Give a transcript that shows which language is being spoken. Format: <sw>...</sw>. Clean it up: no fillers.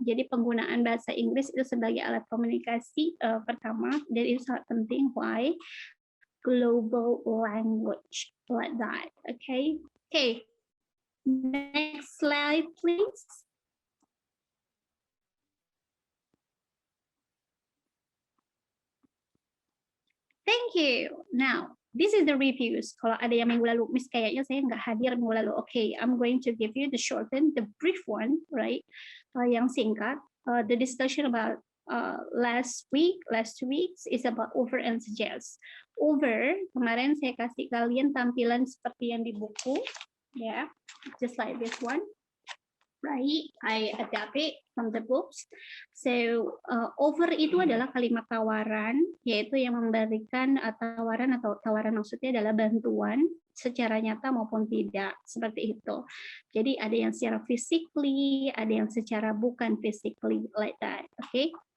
<id>Jadi penggunaan bahasa Inggris itu sebagai alat komunikasi pertama, dan itu sangat penting.</id> <en>Why? Global language, like that. Okay. Okay. Next slide, please. Thank you. Now, this is the reviews.</en> <id>Kalau ada yang minggu lalu, Miss kayaknya saya nggak hadir minggu lalu.</id> <en>Okay, I'm going to give you the shortened, the brief one, right?</en> <id>Yang singkat.</id> <en>The discussion about last 2 weeks is about over and suggest.</en> <id>Over, kemarin saya kasih kalian tampilan seperti yang di buku, ya,</id> <en>just like this one. Right, I adapt it from the books.</en> <id>So over itu adalah kalimat tawaran, yaitu yang memberikan tawaran, atau tawaran maksudnya adalah bantuan secara nyata maupun tidak, seperti itu. Jadi ada yang secara physically, ada yang secara bukan physically,</id> <en>like that.</en> <id>Oke.</id>